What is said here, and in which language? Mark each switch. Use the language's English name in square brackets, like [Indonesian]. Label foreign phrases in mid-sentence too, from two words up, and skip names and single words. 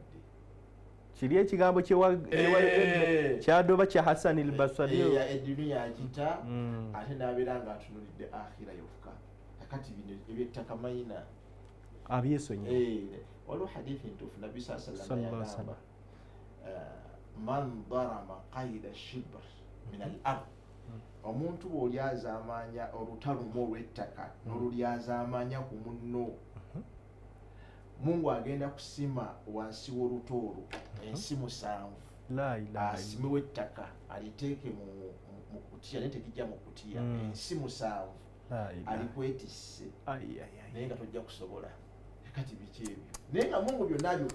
[Ganda] kiri ekigambo kyadoba kya Hassan al-Basri eduniya agita ate n'abeera nga atunulidde akhira yokka akati bino ebyettaka mayina abyesonya waliwo hadithi ntuufu nabbi sallallahu yagamba [Arabic] من ظلم قيد شبر من الأرض [Ganda] omuntu bw'olyazaamanya olutalumu olw'ettaka n'olulyazaamanya ku munno Mungu agenda kusima wansi w'olutoolo ensi 7 asimewo ettaka aliteeke mu kutiya naye tekijja mu kutiya ensi 7 alikwetisse naye nga tojja kusobola kati biki ebyo naye nga Mungu byonna byo